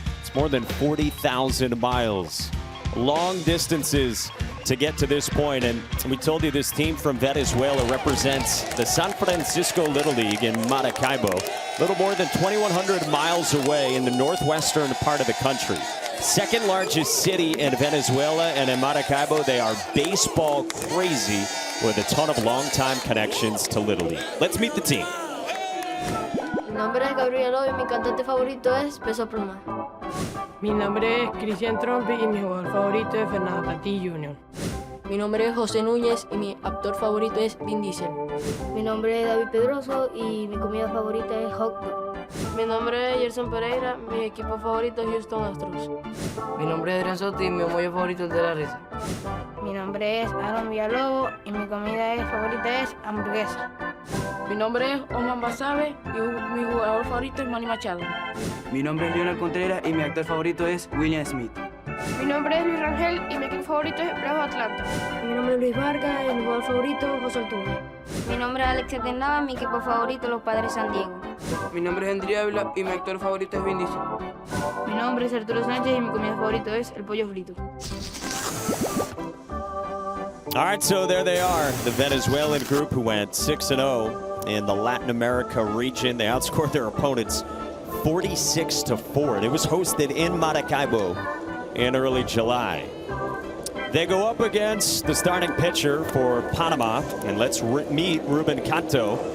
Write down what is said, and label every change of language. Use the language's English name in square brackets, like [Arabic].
[English] It's more than 40,000 miles. Long distances to get to this point, and we told you this team from Venezuela represents the San Francisco Little League in Maracaibo, a little more than 2,100 miles away in the northwestern part of the country. Second largest city in Venezuela, and in Maracaibo, they are baseball crazy with a ton of long-time connections to Little League. Let's meet the team. [Spanish] Mi nombre es Gabriel y mi cantante favorito es Peso Pluma. Mi nombre es Cristian Trompi y mi jugador favorito es Fernando Tatís Jr. Mi nombre es José Núñez y mi actor favorito es Vin Diesel. Mi nombre es David Pedroso y mi comida favorita es hot dog. Mi nombre es Gerson Pereira, mi equipo favorito es Houston Astros. Mi nombre es Adrián Soto y mi mollo favorito es de la risa. Mi nombre es Aaron Villalobos y mi comida favorita es hamburguesa. Mi nombre es Omar Basabe y mi jugador favorito es Manny Machado. Mi nombre es Leonel Contreras y mi actor favorito es William Smith. Mi nombre es Luis Rangel y mi equipo favorito es Bravos Atlanta. Mi nombre es Luis Vargas y mi jugador favorito es José Altuve. Mi nombre es Alexia Ternava y mi equipo favorito los Padres San Diego. Mi nombre es Andrea Ávila y mi actor favorito es Vin Diesel. Mi nombre es Arturo Sánchez y mi comida favorito es el pollo frito. [English] All right, so there they are, the Venezuelan group who went 6-0 in the Latin America region. They outscored their opponents 46-4. It was hosted in Maracaibo in early July. They go up against the starting pitcher for Panama, and let's meet Ruben Canto.